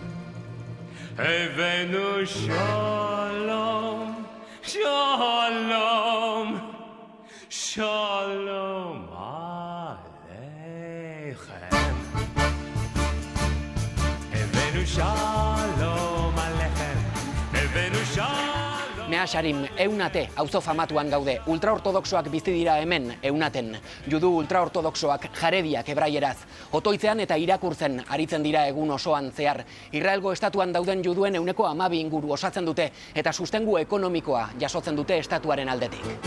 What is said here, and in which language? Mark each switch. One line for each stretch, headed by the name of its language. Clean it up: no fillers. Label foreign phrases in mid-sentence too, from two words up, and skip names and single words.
Hebrew: הבאנו שלום, שלום, שלום עליכם. שלום עליכם, הבאנו שלום.
Basque: Mea Sharim, Eunate, auzo famatuan gaude. Ultraortodoxoak bizi dira hemen, Eunaten. Judu ultraortodoxoak jarediak hebraieraz. Otoitzean eta irakurtzen aritzen dira egun osoan zehar. Israelgo estatuan dauden juduen 12% inguru osatzen dute eta sustengu ekonomikoa jasotzen dute estatuaren aldetik.